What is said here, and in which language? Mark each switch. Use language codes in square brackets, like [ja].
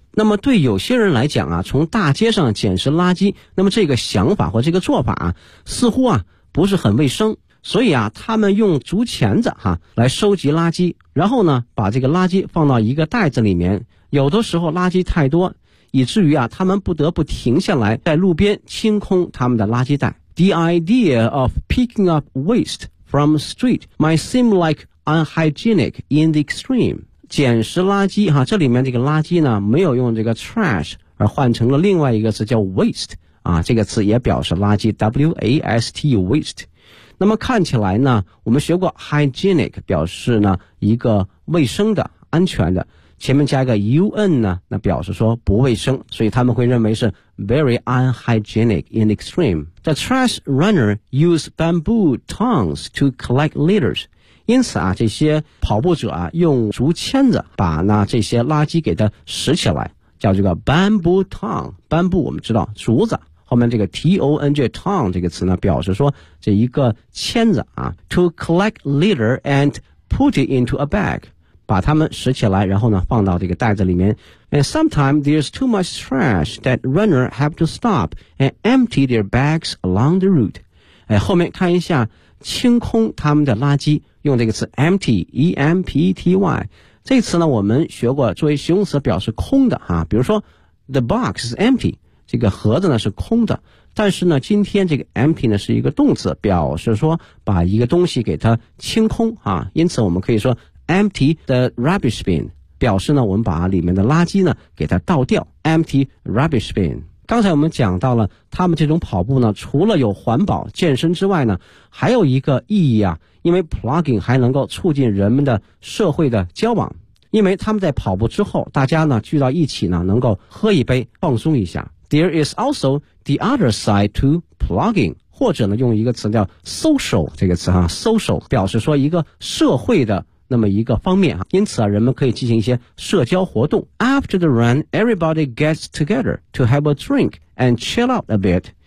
[zh] 那么对有些人来讲啊，从大街上捡拾垃圾，那么这个想法或这个做法啊，似乎啊不是很卫生，所以啊他们用竹钳子啊来收集垃圾，然后呢把这个垃圾放到一个袋子里面，有的时候垃圾太多，以至于啊他们不得不停下来在路边清空他们的垃圾袋。 [en] The idea of picking up waste from the street might seem like unhygienic in the extreme. [zh] 捡拾垃圾啊，这里面这个垃圾呢没有用这个 trash 而换成了另外一个词叫 waste 啊，这个词也表示垃圾 waste, waste。那么看起来呢，我们学过 hygienic 表示呢一个卫生的安全的，前面加一个 UN 呢，那表示说不卫生，所以他们会认为是 [en] very unhygienic in extreme. The trash runner use bamboo tongs to collect litters. [zh] 因此啊，这些跑步者啊，用竹签子把那这些垃圾给它拾起来，叫这个 bamboo tong。 bamboo 我们知道竹子，后面这个 T-O-N-G tong 这个词呢，表示说这一个签子啊， [en] to collect litter and put it into a bag. [zh] 把它们拾起来，然后呢放到这个袋子里面。 [en] And sometimes there's too much trash that runner have to stop and empty their bags along the route. [zh] 哎，后面看一下清空他们的垃圾，用这个词 empty, E-M-P-T-Y。这词呢我们学过作为形容词表示空的啊，比如说 [en] the box is empty, [zh] 这个盒子呢是空的，但是呢今天这个 empty 呢是一个动词，表示说把一个东西给它清空啊，因此我们可以说 [en] Empty the rubbish bin, [zh] 表示呢我们把里面的垃圾呢给它倒掉。 [en] Empty rubbish bin。 [zh] 刚才我们讲到了他们这种跑步呢，除了有环保健身之外呢，还有一个意义啊，因为 plugging 还能够促进人们的社会的交往。因为他们在跑步之后，大家呢聚到一起呢能够喝一杯放松一下。 [en] There is also the other side to plugging. [zh] 或者呢用一个词叫 social, 这个词啊 ,social, 表示说一个社会的那么一个方面啊，因此啊人们可以进行一些社交活动。 [en] After the run, everybody gets together to have a drink and chill out a bit.